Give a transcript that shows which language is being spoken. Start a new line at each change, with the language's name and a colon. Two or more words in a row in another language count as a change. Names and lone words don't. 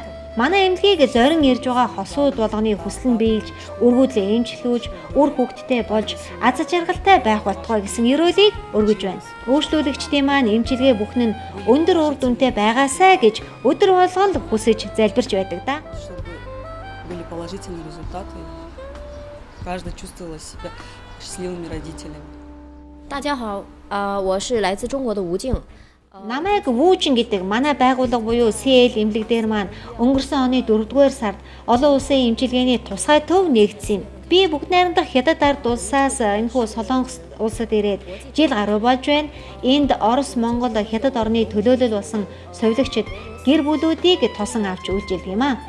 Mongolian: Манай эмнэлгийг зорин ирж байгаа хосууд болгоны хүсэл нь биелж, өргөдлөө эмчлүүлж, үр хөвгттэй болж, аз жаргалтай байх болтугай гэсэн ерөөлийг өргөж байна. Үйлчлүүлэгчдийн маань эмчилгээ бүхэн нь өндөр үр дүнтэй байгаасаа гэж өдөр болгон хүсэж залбирч байдаг да.
Russian: Были положительные результаты. Каждый чувствовал себя счастливыми родителями.
Chinese: 大家好，我是来自中国的吴静。
Mongolian: Намайг Вүүжин гэдэг манай байгууллага буюу CL эмнэлэг дээр маань өнгөрсөн оны 4-р сард олон улсын эмчилгээний тусгай төв нэгдсэн юм. Би бүгд найрамдах хятад ард улсаас энэхүү Солонгос улсад ирээд жил гаруй болж байна. Энд Орос, Монгол, хятад орны төлөөлөл болсон совилогчид гэр бүлүүдийг тосон авч үйлчилдэг юм аа.